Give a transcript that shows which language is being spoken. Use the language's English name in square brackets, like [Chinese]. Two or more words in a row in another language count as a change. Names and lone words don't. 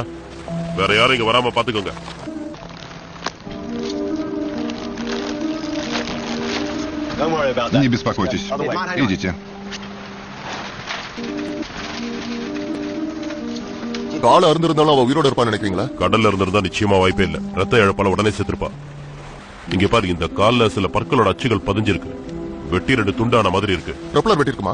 [Tamil] வேற யாரும் இங்க வராம பாத்துக்கோங்க. [Russian] Не беспокойтесь. Идите. [Tamil] கால அருந்திருந்தாலும் அவ உயிரோட இருப்பான்னு நினைக்கிறீங்களா? கடல்ல இருந்திருந்தா நிச்சயமா வாய்ப்பே இல்ல. ரத்த இழப்பால உடனே செத்துருப்பா. இங்க பாரு, இந்த கால்ல சில பற்களோட அச்சுகள் பதிஞ்சிருக்கு. வெட்டி 2 துண்டான மாதிரி இருக்கு. ப்ரொப்பலர் வெட்டிருக்குமா?